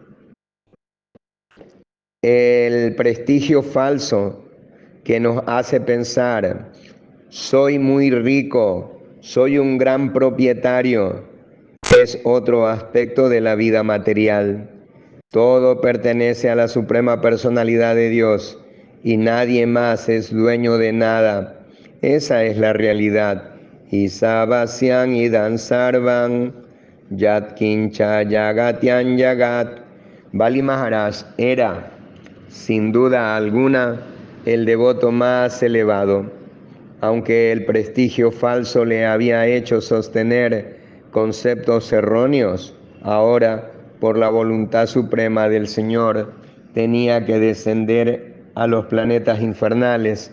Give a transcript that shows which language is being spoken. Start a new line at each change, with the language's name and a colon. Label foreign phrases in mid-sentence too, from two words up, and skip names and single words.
Spanish: El prestigio falso que nos hace pensar: soy muy rico, soy un gran propietario, es otro aspecto de la vida material. Todo pertenece a la Suprema Personalidad de Dios y nadie más es dueño de nada. Esa es la realidad.
Sanskrit: Isabasyan idan sarvan yat kincha yagatyan yagat.
Spanish: Bali Maharaj era, sin duda alguna, el devoto más elevado. Aunque el prestigio falso le había hecho sostener conceptos erróneos, ahora por la voluntad suprema del Señor, tenía que descender a los planetas infernales.